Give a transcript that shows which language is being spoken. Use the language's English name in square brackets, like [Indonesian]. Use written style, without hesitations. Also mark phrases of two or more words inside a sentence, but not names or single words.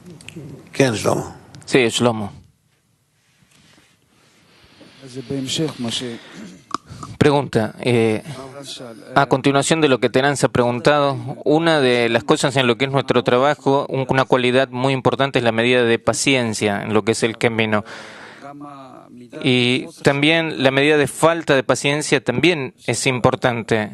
[Hebrew] כן, שלמה. [Spanish] Sí, Shlomo. [Hebrew] זה בהמשך מה ש... [Spanish] Pregunta. A continuación de lo que Terence ha preguntado, una de las cosas en lo que es nuestro trabajo, una cualidad muy importante es la medida de paciencia en lo que es el camino. Y también la medida de falta de paciencia también es importante.